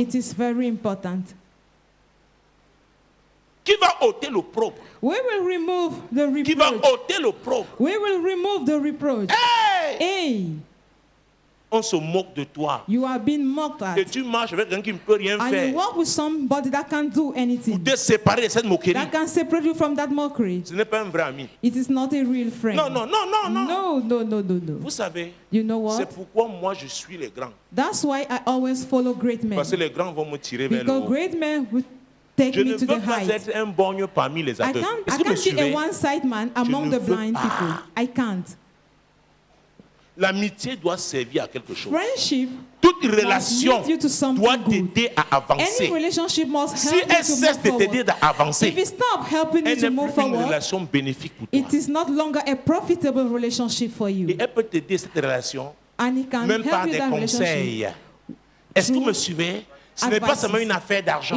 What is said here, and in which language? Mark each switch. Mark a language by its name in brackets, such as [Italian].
[English] It is very important. [French] Qui va ôter l'opprobre? [English] We will remove the reproach. [French] Qui va ôter l'opprobre? [English] We will remove the reproach. Hey! [French] On se moque de toi. [English] You are being mocked at. [French] Et tu marches avec quelqu'un qui ne peut rien faire. [English] And you walk with somebody that can't do anything. [French] Pour te séparer de cette moquerie. [English] That can separate you from that mockery. [French] Ce n'est pas un vrai ami. [English] It is not a real friend. No. [French] Vous savez, [English] you know what? [French] C'est pourquoi moi je suis les grands. [English] That's why I always follow great men. [French] Parce que les grands vont me tirer vers le haut. [English] Because great men will take me to the heights. [French] Je ne peux pas être un borgne parmi les aveugles. [English] I can't be a one-side man among the blind people. I can't. [French] L'amitié doit servir à quelque chose. [English] Friendship [French] toute relation doit t'aider à avancer. Si elle cesse de t'aider à avancer, elle n'est plus une relation bénéfique pour toi. [English] It is not longer a profitable relationship for you. [French] Et elle peut t'aider cette relation, même par des conseils. Est-ce que vous me suivez? Ce n'est pas seulement une affaire d'argent.